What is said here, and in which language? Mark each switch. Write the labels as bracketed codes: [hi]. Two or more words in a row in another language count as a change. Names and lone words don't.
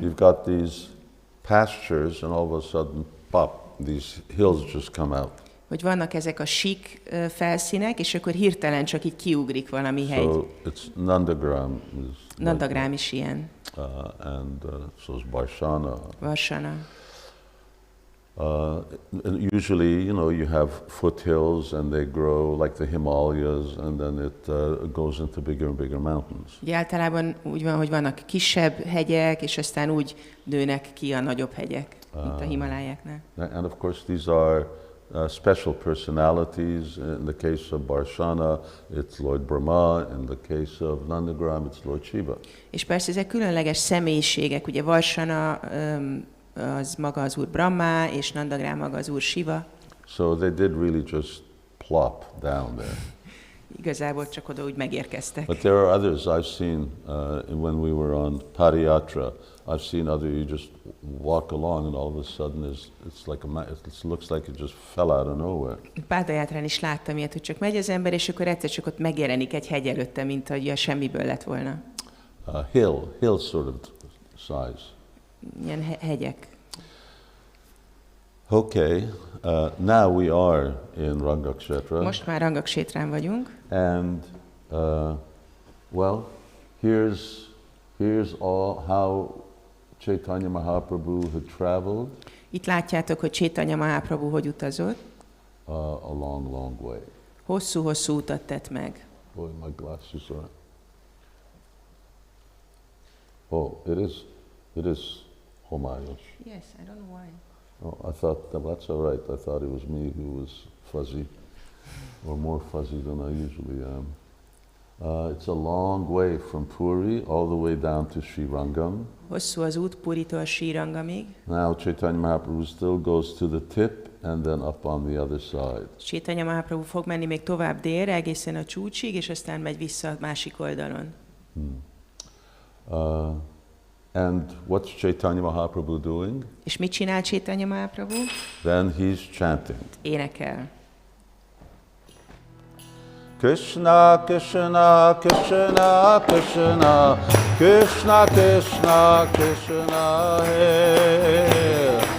[en] You've got these pastures and all of a sudden, pop, these hills just come out. [hu] Hogy vannak ezek a sík felszínek, és akkor hirtelen csak így kiugrik valami hegy. [en] So it's Nandagram. [hu] Nandagram is ilyen. [en] And so is Varshana. [hu] Varsana. [en] Usually, you know, you have foothills and they grow like the Himalayas, and then it goes into bigger and bigger mountains. [hu] Ugye általában úgy van, hogy vannak kisebb hegyek, és aztán úgy nőnek ki a nagyobb hegyek, mint a Himalájáknál. [en] And of course, these are special personalities. In the case of Varshana, it's Lord Brahma. In the case of Nandagram, it's Lord Shiva. [hu] És persze ezek különleges személyiségek. Ugye Varsana az maga az úr Brahma, és Nandagram maga az úr Shiva. [en] So they did really just plop down there. [hu] Igazából csak oda úgy megérkeztek. [en] But there are others I've seen when we were on Padayatra. I've seen other, you just walk along and all of a sudden it's like it looks like it just fell out of nowhere. [hu] Pádajátrán is láttam ilyet, hogy csak megy az ember, és akkor egyszer csak ott megjelenik egy hegy előtte, mint hogy a semmiből lett volna. [en] Hill sort of size. [hu] Ilyen hegyek. [en] Okay, now we are in Rangakshētra. [hu] Most már Rangakshētrán vagyunk. [en] And well, here's all how Caitanya Mahaprabhu had traveled. [hu] Itt látjátok, hogy Caitanya Mahaprabhu hogy utazott. [en] A long, long way. [hu] Hosszú-hosszú utat tett meg. [en] Boy, my glasses are. Oh, it is Homayos. Yes, I don't know why. Oh, I thought that's all right. I thought it was me who was fuzzy, or more fuzzy than I usually am. It's a long way from Puri all the way down to Śrī Raṅgam. [hu] Hosszú az út Puritól Śrī Raṅgamig. [en] Now Caitanya Mahaprabhu still goes to the tip and then up on the other side. [hu] Caitanya Mahaprabhu fog menni még tovább délre, egészen a csúcsig, és aztán megy vissza a másik oldalon. [en] And what's Caitanya Mahaprabhu doing? [hu] És mit csinál Caitanya Mahaprabhu? [en] Then he's chanting. [hu] Énekel. [sa] Krishna, Krishna, Krishna, Krishna, Krishna, Krishna, Krishna, Hare.